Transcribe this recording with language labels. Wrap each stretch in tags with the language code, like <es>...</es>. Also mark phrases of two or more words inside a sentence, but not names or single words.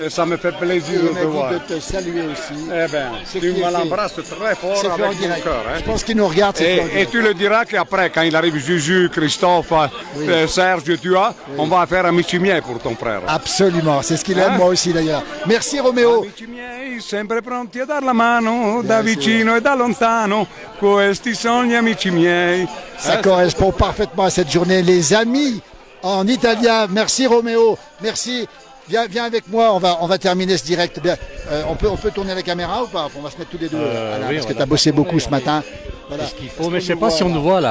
<fr>Et ça me fait plaisir de te voir. Il m'a dit de te saluer aussi. Eh bien, tu me l'embrasses très fort avec mon cœur. Hein. Je pense qu'il nous regarde. Et tu le diras qu'après, quand il arrive Juju, Christophe, Serge, tu as, on va faire un michimien pour ton frère. Absolument, c'est ce qu'il aime, moi aussi d'ailleurs. Merci Roméo.</fr> <it>Sempre pronti a dar la mano, da vicino e da lontano, questi sogni amici miei.</it> <fr>Ça correspond parfaitement à cette journée, les amis en italien. Merci Roméo, merci. Viens avec moi, on va terminer ce direct. Bien, on peut tourner la caméra ou pas? On va se mettre tous les deux, Alain, oui, parce que tu as bossé beaucoup ce matin. Voilà. Ce qu'il faut, mais je ne sais pas si on nous voit là.</fr>